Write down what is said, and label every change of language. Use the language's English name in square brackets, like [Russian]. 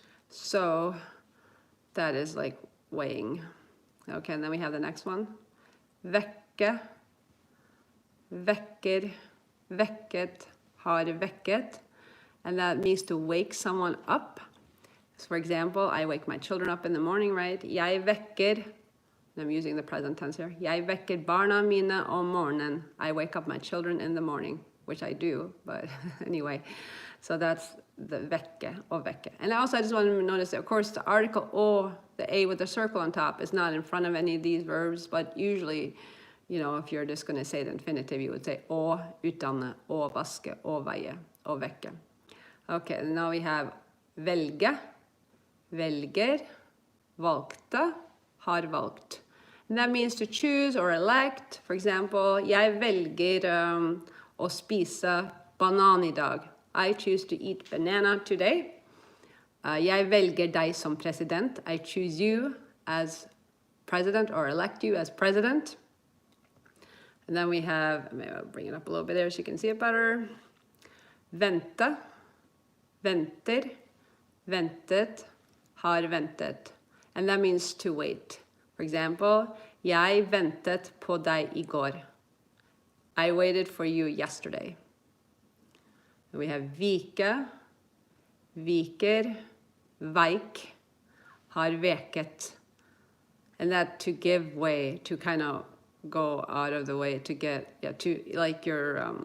[English] So that is like weighing. Okay, and then we have the next one. [Norwegian] Vekke, vekker, vekket, har vekket. [English] And that means to wake someone up. So for example, I wake my children up in the morning, right? [Norwegian] Jeg vekker, [English] I'm using the present tense here. [Norwegian] Jeg vekker barna mine om morgenen. [English] I wake up my children in the morning, which I do, but anyway. So that's the vekke or vekke. And also I just want to notice that, of course, the article or the A with the circle on top is not in front of any of these verbs, but usually, you know, if you're just going to say the infinitive, you would say å utdanne, å vaske, å veie, å vekke. Okay, and now we have [Norwegian] velge, velger, valgte, har valgt. [English] And that means to choose or elect. For example, [Norwegian] jeg velger å spise banan I dag. [English] I choose to eat banana today. [Norwegian] Jeg velger deg som president. [English] I choose you as president or elect you as president. And then we have, maybe I'll bring it up a little bit there so you can see it better. [Norwegian] Vente, venter, ventet, har ventet. [English] And that means to wait. For example, [Norwegian] jeg ventet på deg I går. [English] I waited for you yesterday. And we have [Norwegian] vike, viker, veik, har veket. [English] And that to give way, to kind of go out of the way to get, yeah, to, like you're